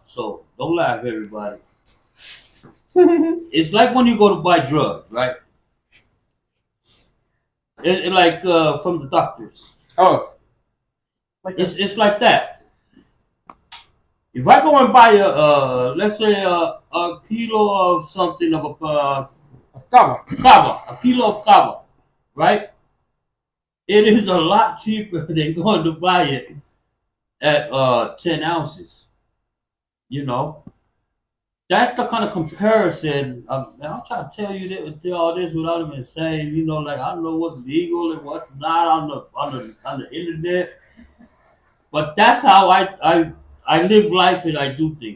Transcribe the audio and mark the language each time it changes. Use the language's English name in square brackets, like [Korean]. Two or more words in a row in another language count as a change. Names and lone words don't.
[English] So don't laugh, everybody. It's like when you go to buy drugs, right? It like from the doctors. Oh, It's like that. If I go and buy let's say a kilo of something of a kava. kava, a kilo of kava, right? it is a lot cheaper than going to buy it at 10 ounces. You know, that's the kind of comparison. I'm trying to tell you that all this without even saying, you know, like I don't know what's legal and what's not on the internet, but that's how I live life and I do things.